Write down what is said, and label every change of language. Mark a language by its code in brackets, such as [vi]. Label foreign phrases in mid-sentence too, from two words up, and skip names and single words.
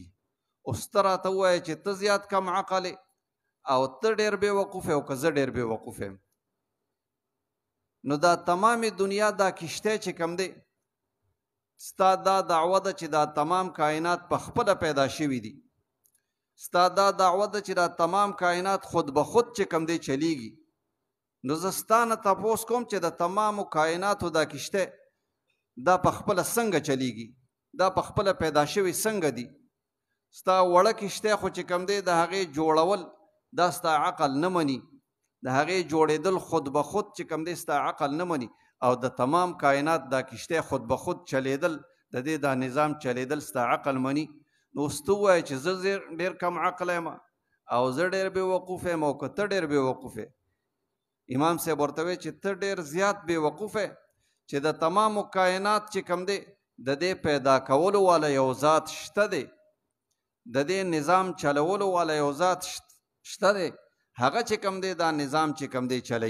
[ps] اوس ته راته ووایه چې ته زیات کم عقل او ته ډېر بې وقوف او که زه ډېر بې وقوف یم. نو دا تمامې دنیا دا کشتی چې کوم دی، ستا دا دعوه ده چې دا تمام کائنات په خپله پیدا شوي دي، ستا دا دعوه ده چې دا تمام کائنات خود به خود چې کوم دی چلیږي. نو زه ستا نه تپوس کوم چې د تمامو کائناتو دا کشتی دا په خپله څنګه چلیږي، دا په خپله پیدا شوي څنګه دي؟ ستا وړه کشتی خو چې کوم دی د هغې جوړول دا ستا عقل نه مني، د هغې جوړېدل خود به خود چې کوم دی ستا عقل نه مني، او د تمام کائنات دا کشتی خود به خود چلیدل، د دې دا نظام چلیدل ستا عقل مني. نو اوس ته ووایه چې زه ډېر کم عقل یم او زه ډېر بې وقوف یم او که ته ډېر بې وقوف یې. امام صاحب ورته وایي چې ته ډېر زیات بې وقوف یې چې د تمامو کائنات چې کوم دی د دې پیدا کولو والا یو ذات شته دی، د دې نظام چلولو والا یو ذات شته دی، هغه چې کوم دی دا نظام چې کوم دی چلی.